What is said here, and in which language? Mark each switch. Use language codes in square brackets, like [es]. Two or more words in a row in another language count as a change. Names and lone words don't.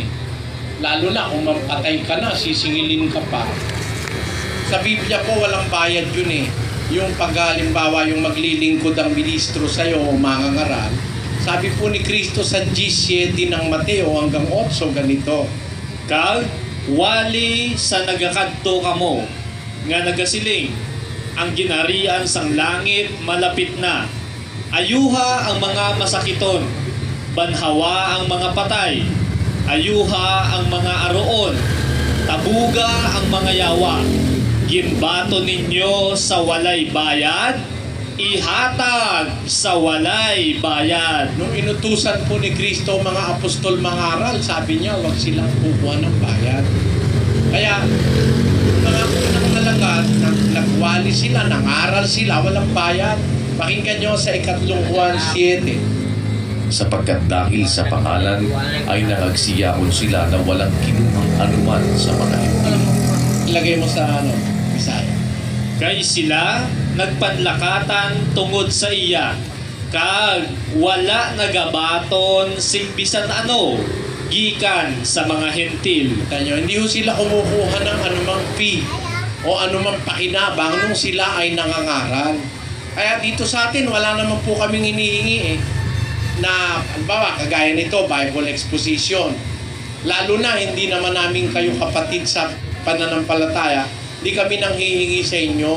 [tl] Lalo na kung mampatay ka na, sisingilin ka pa. Sa Biblia po, walang bayad yun eh. Yung paghalimbawa, yung maglilingkod ang ministro sa'yo o mangangaral. Sabi po ni Kristo sa G7 ng Mateo hanggang 8, ganito. [hil] Kag wali sa nagakadto kamo nga nagasiling, ang ginarian sang langit malapit na. Ayuha ang mga masakiton, banhawa ang mga patay, ayuha ang mga aroon, tabuga ang mga yawa. Ginbato ninyo sa walay bayad, ihatag sa walay bayad. [tl] Nung inutusan po ni Kristo mga apostol mangaral, sabi niya, huwag silang kukuha ng bayad. Kaya, mga unang halaga, nagwali sila, nangaral sila, walang bayad. Pakinggan nyo sa 3 Juan 7. Sapagkat dahil sa pangalan ay nangagsiyaon sila na walang kinuhang anuman sa mga Alam Hudyo. mo, ilagay mo sa Bisaya. [hil] Kay sila nagpanlakatan tungod sa iya, kag wala nagabaton sing bisan ano, gikan sa mga hentil. [tl] Tanyo, hindi ho sila kumukuha ng anumang fee o anumang pakinabang nung sila ay nangangaral. Kaya dito sa atin, wala naman po kaming hinihingi eh, na, halimbawa, kagaya nito, [en] Bible exposition. [tl] Lalo na, hindi naman namin kayo kapatid sa pananampalataya, hindi kami nang hihingi sa inyo.